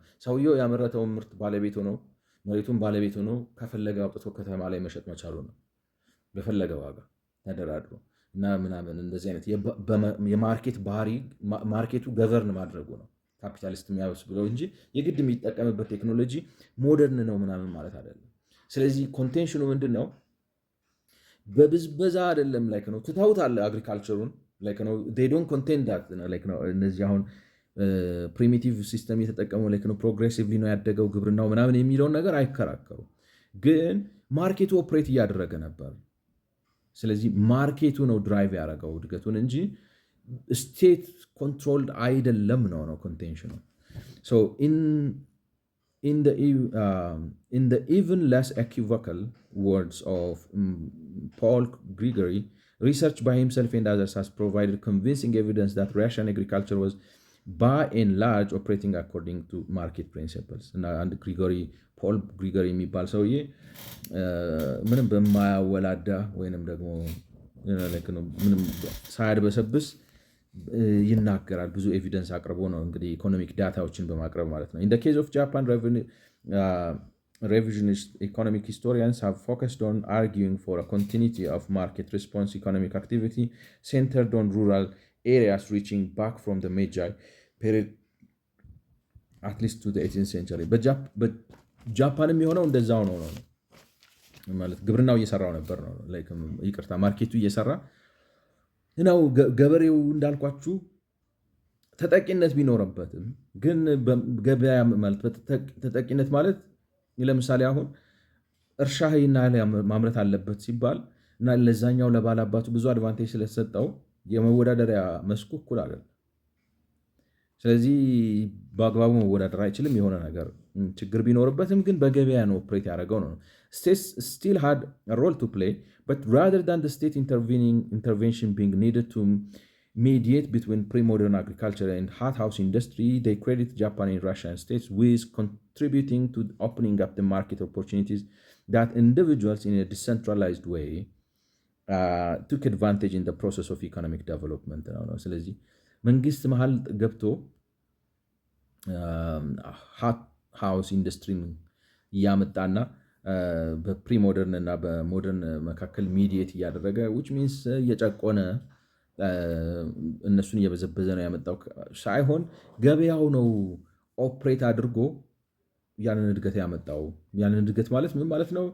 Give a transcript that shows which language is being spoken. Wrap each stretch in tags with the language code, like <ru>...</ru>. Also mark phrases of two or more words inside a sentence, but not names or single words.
<am>ሰውየው ያመረተውን ምርት ባለቤት ሆኖ መሬቱን ባለቤት ሆኖ ከፈለገ አውጥቶ ከተማ ላይ መሸጥ መቻሉ ነው። በፈለገ ዋጋ ተደራድሮ እና ምናምን እንደዚህ አይነት የማርኬት ባህሪ ማርኬቱ ገቨርን ማድረጉ ነው ካፒታሊስት የሚያስብለው እንጂ የግድ የሚጠቀምበት ቴክኖሎጂ ሞደርን ነው ምናምን ማለት አይደለም። ስለዚህ ኮንቴንሽኑ ምንድን ነው? በብዝበዛ አይደለም ነው ትተውታል አግሪካልቸሩን ነው</am> <en>they don't contend that</en> <am>ነው እነዚህ አሁን ፕሪሚቲቭ ሲስተም የተጠቀመው ነው ፕሮግሬሲቭሊ ነው ያደገው ግብርናው ምናምን የሚለውን ነገር አይከራከሩ፣ ግን ማርኬቱ ኦፕሬት እያደረገ ነበር። ስለዚህ ማርኬቱ ነው ድራይቭ ያደረገው እድገቱን እንጂ</am> <en>state controlled</en> <am>አይደለም ነው ኮንቴንሽኑ።</am> <en>so in the even less equivocal words of Paul Gregory, research by himself and others has provided convincing evidence that Russian agriculture was by and large operating according to market principles.</en> <am>እና አንድ ፖል ግሪጎሪ የሚባል ሰውዬ ምንም በማያወላዳ ወይንም ደግሞ ምንም ሳያድበሰብስ ይናገራል። ብዙ ኤቪደንስ አቅርቦ ነው እንግዲህ ኢኮኖሚክ ዳታዎችን በማቅረብ ማለት ነው።</am> <en>in the case of Japan, revisionist economic historians have focused on arguing for a continuity of market response economic activity centered on rural areas reaching back from the Meiji period at least to the 18th century.</en> <am>በጃፓንም የሆነው እንደዛው ነው። ማለት ግብርናው እየሰራው ነበር ነው ላይክ ይቅርታ ማርኬቱ እየሰራ ነው። ገበሬው እንዳልኳችሁ ተጠቂነት ቢኖርበትም ግን ገበያ ማለት ተጠቂነት ማለት ለምሳሌ አሁን እርሻህና ማምረት አለበት ሲባል እና ለዛኛው ለባላባቱ ብዙ አድቫንቴጅ ስለተሰጠው የመወዳደሪያ መስኩ እኩል አይደለም። ስለዚህ በአግባቡ መወዳደር አይችልም። የሆነ ነገር ችግር ቢኖርበትም ግን በገበያ ነው ኦፕሬት ያደረገው ነው።</am> <en>States still had a role to play, but rather than the state intervention being needed to mediate between pre-modern agriculture and hothouse industry, they credit Japan and Russia and states with contributing to opening up the market opportunities that individuals in a decentralized way took advantage in the process of economic development</en> <am>ነው። ስለዚህ መንግስት መሀል ገብቶ</am> <en>hot house industry</en> <am>እያመጣና በፕሪሞደርን እና በሞደርን መካከል ሚዲየት እያደረገ</am> <en>which means</en> <am>እየጨቆነ እነሱን እየበዘበዘ ነው ያመጣው ሳይሆን ገበያው ነው ኦፕሬት አድርጎ ያንን እድገት ያመጣው። ያንን እድገት ማለት ምን ማለት ነው?</am>